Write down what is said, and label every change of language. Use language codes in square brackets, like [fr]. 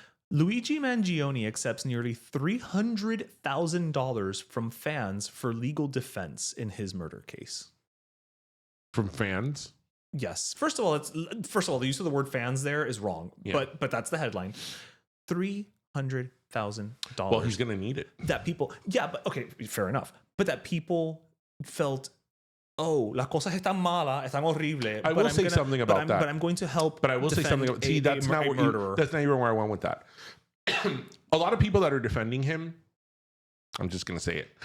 [en] Luigi Mangione accepts nearly $300,000 from fans for legal defense in his murder case. From fans? Yes. First of all, the use of the word fans there is wrong. Yeah. But that's the headline. $300,000. Well, he's gonna need it. That people, yeah, but okay, fair enough. But that people felt, oh, [es] las cosas están malas, están horribles. [en] I will say something about that. But I'm going to help. But I will say something about that's not even where I went with that. A lot of people that are defending him, I'm just going to say it.